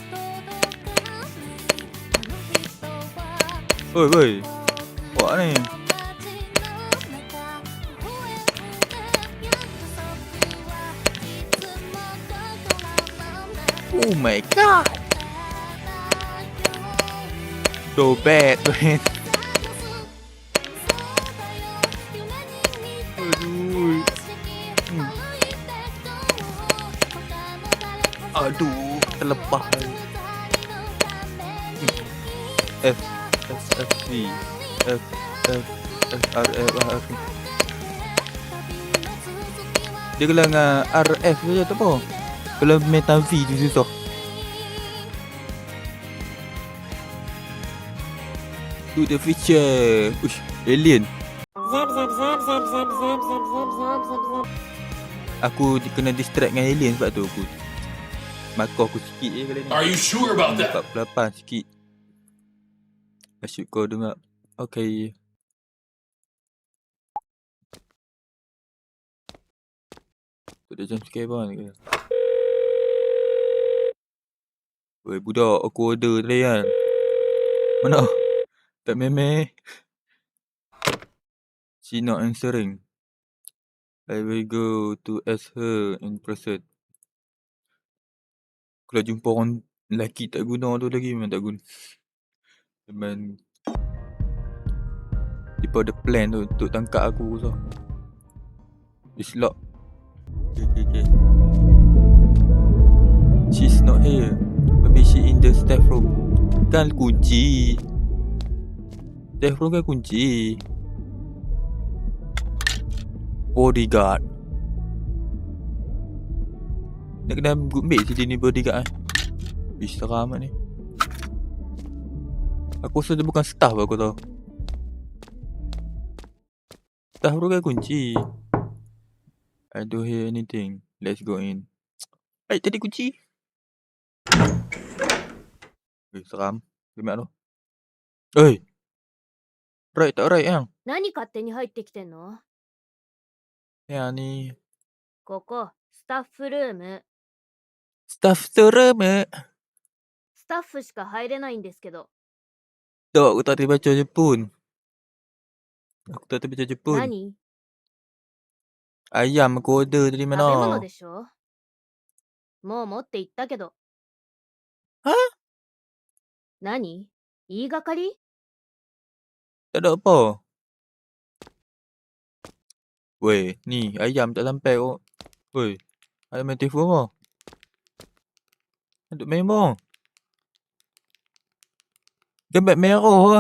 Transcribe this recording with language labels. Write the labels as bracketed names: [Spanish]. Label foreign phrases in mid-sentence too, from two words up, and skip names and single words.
[Malay] Oi. Awak ni. [English] Oh my god. So bad, man. [Malay] Aduh, terlepas. F, V, F, R, F. Dia kalau dengan RF saja tak apa. Kalau metal V tu susah. [English] To the future. [Malay] Uish, alien. Aku kena distract dengan alien sebab tu aku markah aku sikit je kali ni. [English] Are you sure about that? [Malay] 48 sikit. Asyik kau dengar. Okay. Tu dah jam scare pun ke? Weh budak, aku order tadi kan. Mana? Tak memeh. [English] She not answering. I will go to ask her in person. [Malay] Kalau jumpa orang lelaki tak guna tu lagi memang tak guna. Memang dia ada plan tu untuk tangkap aku so. [English] It's lock. Okay. She's not here. Maybe she in the staff room. [Malay] Kan kunci. Staff room kan kunci. Bodyguard. Nak kena ambil je dia ni bodyguard Ish seram ni. Aku rasa dia bukan staff aku tahu. Staff tu kan kunci. [English] I don't hear anything. Let's go in. [Malay] Tadi kunci. Seram. Gimana tu? Right tak right yang? [Japanese] 何勝手に入ってきてんの？ [Malay] Yang ni [Japanese] ここ、スタッフルーム。 [Malay] staff seram. [Japanese] スタッフしか入れないんですけど。 [Malay] Tak, aku tak boleh baca Jepun. Aku tak boleh baca Jepun. [Japanese] 何？ [Malay] Ayam aku order tadi [Japanese] 食べ物 [Malay] mana? [Japanese] でしょ？もう持って行ったけど。は？何？言いがかり？ [Malay] Tak ada apa. Weh, ni ayam tak sampai kok. Weh, ayam main telefon apa? Duk main apa? Gambar merah lah.